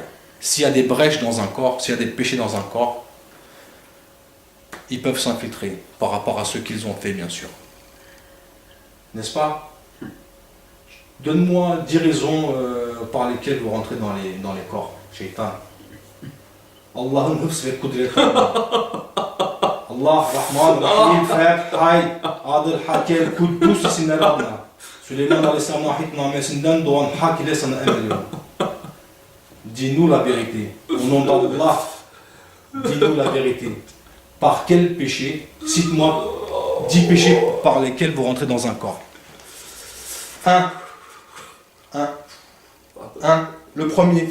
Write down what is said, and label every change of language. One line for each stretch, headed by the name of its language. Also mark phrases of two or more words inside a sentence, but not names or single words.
French: S'il y a des brèches dans un corps, s'il y a des péchés dans un corps, ils peuvent s'infiltrer par rapport à ce qu'ils ont fait, bien sûr. N'est-ce pas? Donne-moi 10 raisons par lesquelles vous rentrez dans les corps, shaitan.
Turkish: Allah'ın hıfz ve kudreti. Allah, Rahman, Rahim, Feth, Hay, Adil, Hakem, Kuddus isimleri adına. Süleyman Aleyhisselam'ın ahitnamesinden doğan hak ile sana emrediyorum.
French: Dis-nous la vérité. Au nom d'Allah, dis-nous la vérité. Par quel péché? Cite-moi 10 péchés par lesquels vous rentrez dans un corps. Un. Le premier.